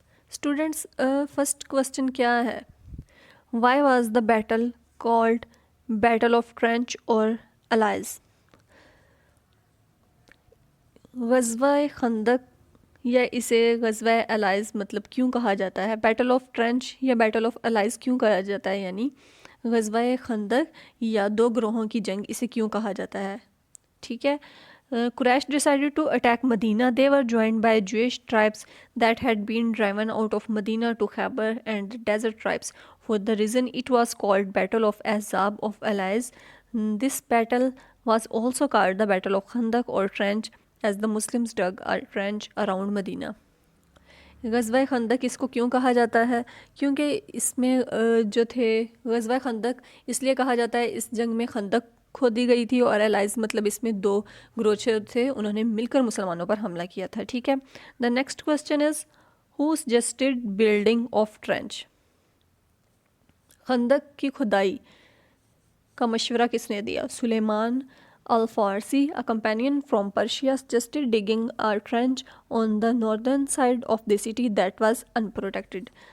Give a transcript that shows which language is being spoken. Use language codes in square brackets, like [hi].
[en] students first question [ur] کیا ہے؟ [en] Why was the battle called battle of trench or allies? [ur] غزوہ خندق یا اسے غزوہ الائز مطلب کیوں کہا جاتا ہے؟ بیٹل آف ٹرینچ یا بیٹل آف الائز کیوں کہا جاتا ہے؟ یعنی غزوہ خندق یا دو گروہوں کی جنگ، اسے کیوں کہا جاتا ہے؟ ٹھیک ہے. [en] Quraysh decided to attack Medina. They were joined by Jewish tribes that had been driven out of Medina to Khaybar and the desert tribes. For the reason it was called Battle of Ahzab of Allies. This battle was also called the Battle of Khandaq or Trench as the Muslims dug a trench around Medina. [ur] غزوہ خندق اس کو کیوں کہا جاتا ہے؟ کیونکہ اس میں جو تھے غزوہ خندق اس لیے کہا جاتا ہے، اس جنگ میں خندق کھودی گئی تھی اور الائز مطلب اس میں دو گروہ تھے، انہوں نے مل کر مسلمانوں پر حملہ کیا تھا. ٹھیک ہے. [en] The next question is who suggested building of trench? [ur] خندق کی کھدائی کا مشورہ کس نے دیا؟ [en] Sulaiman al-Farsi, a companion from Persia, suggested digging a trench on the northern side of the city that was unprotected.